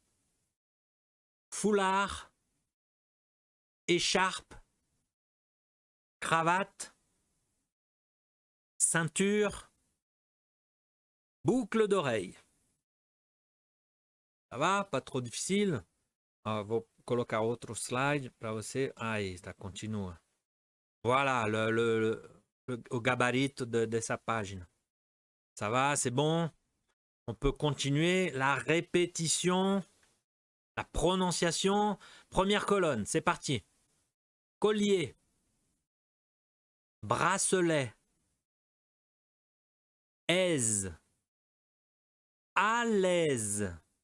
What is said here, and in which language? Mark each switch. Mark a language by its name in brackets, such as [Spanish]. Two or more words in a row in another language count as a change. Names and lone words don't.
[French] Foulard. Écharpe. Cravate. Ceinture. Boucle d'oreille. Ça va? Pas trop difficile? [Portuguese] Vou colocar outro slide para você. Aí, tá, continua. Voilà, o gabarito de sa pagina. [French] Ça va? C'est bon? On peut continuer. La répétition, la prononciation. Première colonne, c'est parti. Collier. Bracelet. Aise. À l'aise.